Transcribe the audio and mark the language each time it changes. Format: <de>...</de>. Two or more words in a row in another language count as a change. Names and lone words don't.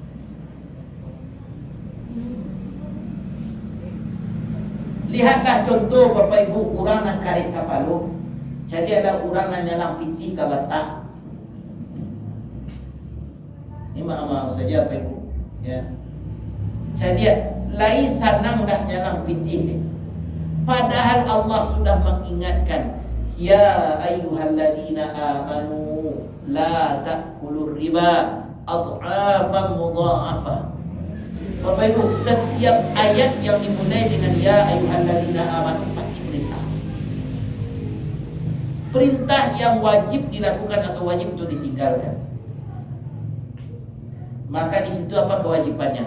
<min>Lihatlah contoh Bapak Ibu, orang nak karek kapalo, jadi ada orang nak nyalang pitih ke batak.</min> <id>Ini maaf saja Bapak Ibu, ya.</id> <min>Jadi lai sanang dah nyalang pitih.</min> <id>Padahal Allah sudah mengingatkan,</id> <ar>يا أيها الذين آمنوا لا تأكلوا الربا أضعافا مضاعفة.</ar> <id>Bapak Ibu, setiap ayat yang dimulai dengan</id> <ar>يا أيها الذين آمنوا</ar> <id>pasti perintah. Perintah yang wajib dilakukan atau wajib untuk ditinggalkan. Maka di situ apa kewajibannya?</id>